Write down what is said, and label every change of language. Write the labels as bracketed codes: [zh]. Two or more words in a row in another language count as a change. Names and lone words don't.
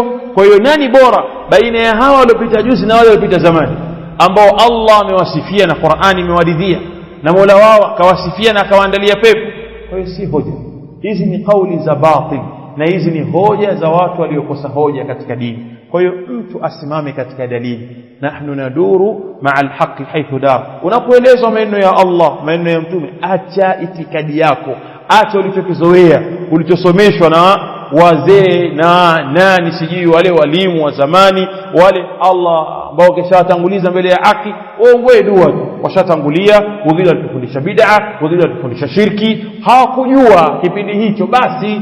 [sw] Kwa hiyo nani bora baina ya hawa waliopita juzi na wale waliopita zamani, ambao Allah amewasifia na Qur'ani imewaridhia na Mola wao akawasifia na akawaandalia pepo? Kwa hiyo si hoja hizi, ni kauli za batil, na hizi ni hoja za watu waliokosa hoja katika dini. Kwa hiyo mtu asimame katika dalili. [ar] نحن ندور مع الحق حيث دار. [sw] Unapoelezwa maneno ya Allah, maneno ya mtume, acha itikadi yako, acha ulichokizoea, ulichosomeshwa na wazee na nani sijui wale walimu wa zamani wale Allah ambao kishatanguliza mbele ya haki. Wewe dua washatangulia, wengine walifundisha bid'a, wengine walifundisha shirki, hawakujua kipindi hicho basi.